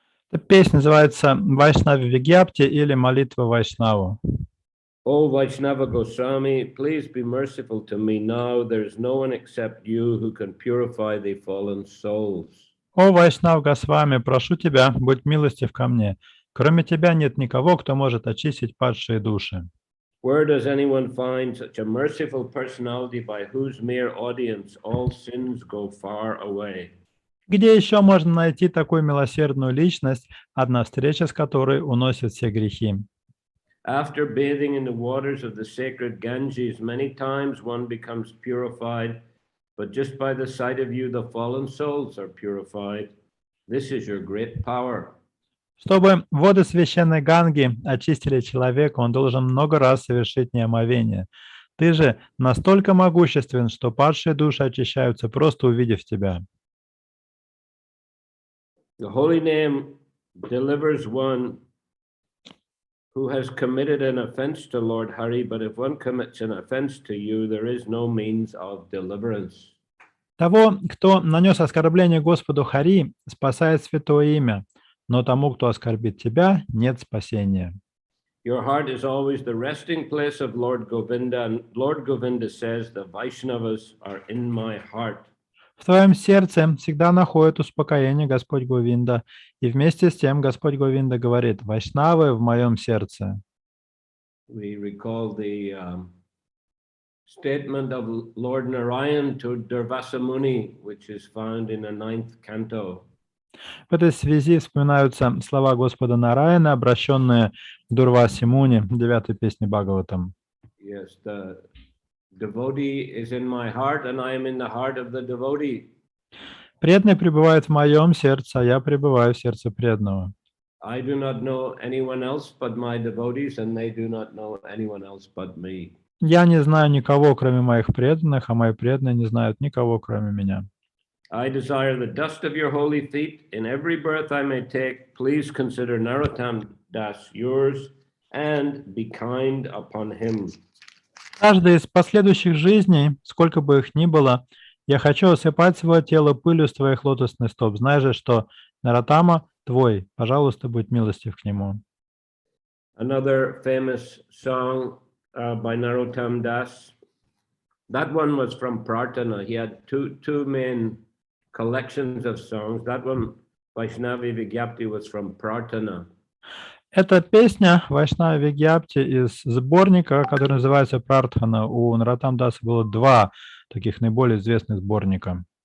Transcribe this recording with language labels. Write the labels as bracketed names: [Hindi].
[Russian] Эта песня называется «Вайшнави Вигьяпти» или «Молитва Вайшнаву». [English] O Vaishnava Goswami, please be merciful to me now. There is no one except you who can purify the fallen souls. [Russian] «О Вайшнав Госвами, прошу тебя, будь милостив ко мне. Кроме тебя нет никого, кто может очистить падшие души». [English] Where does anyone find such a merciful personality by whose mere audience all sins go far away? [Russian] Где еще можно найти такую милосердную личность, одна встреча с которой уносит все грехи? [English] After bathing in the waters of the sacred Ganges, many times one becomes purified, but just by the sight of you, the fallen souls are purified. This is your great power. [Russian] Чтобы воды священной Ганги очистили человека, он должен много раз совершить неомовение. Ты же настолько могуществен, что падшие души очищаются, просто увидев тебя. [English] The holy name delivers one who has committed an offense to Lord Hari, but if one commits an offense to you, there is no means of deliverance. [Russian] Того, кто нанес оскорбление Господу Хари, спасает святое имя, но тому, кто оскорбит тебя, нет спасения. [English] Your heart is always the resting place of Lord Govinda, and Lord Govinda says, the Vaishnavas are in my heart. [Russian] В твоем сердце всегда находит успокоение Господь Говинда, и вместе с тем Господь Говинда говорит: «Вайшнавы в моем сердце». [English] We recall the statement of Lord Narayan to Durvasa Muni, which is found in the 9th canto. [Russian] В этой связи вспоминаются слова Господа Нараяна, обращенные к Дурвасе Муни, 9-й песне Бхагаватам. [English] Yes, the devotee is in my heart, and I am in the heart of the devotee. [Russian] Преданный пребывает в моем сердце, а я пребываю в сердце преданного. [English] I do not know anyone else but my devotees, and they do not know anyone else but me. [Russian] Я не знаю никого, кроме моих преданных, а мои преданные не знают никого, кроме меня. [English] I desire the dust of your holy feet. In every birth I may take, please consider Narottama Das yours, and be kind upon him. [Russian] Каждая из последующих жизней, сколько бы их ни было, я хочу осыпать свое тело пылью с твоих лотосных стоп. Знай же, что Нароттама твой, пожалуйста, будь милостив к нему. [English] Another famous song by Narottama Das. That one was from Prarthana. He had two main collections of songs. That one, Vaishnavi Vigyapti, was from Prarthana. [Russian] Эта песня Вайшнави Вигьяпти из сборника, который называется Прартхана. У Нароттама Даса было два таких наиболее известных сборника.